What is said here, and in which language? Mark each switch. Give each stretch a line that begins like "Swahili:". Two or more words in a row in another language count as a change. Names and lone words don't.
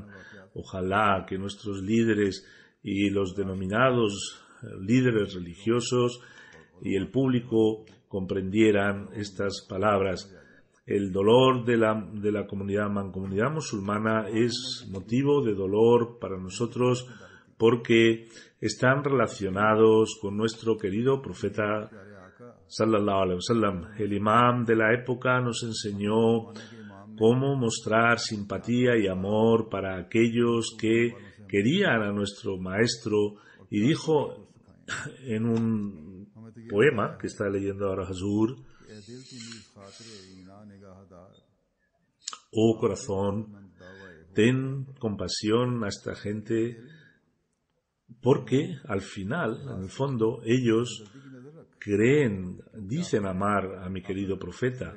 Spanish: Ojalá que nuestros líderes y los denominados líderes religiosos y el público comprendieran estas palabras. El dolor de la mancomunidad musulmana es motivo de dolor para nosotros porque están relacionados con nuestro querido profeta
Arabic: صلى الله عليه وسلم.
Spanish: El imam de la época nos enseñó cómo mostrar simpatía y amor para aquellos que querían a nuestro maestro, y dijo en un poema que está leyendo ahora Hazur: oh corazón, ten compasión a esta gente, porque al final, en el fondo, ellos dicen amar a mi querido profeta.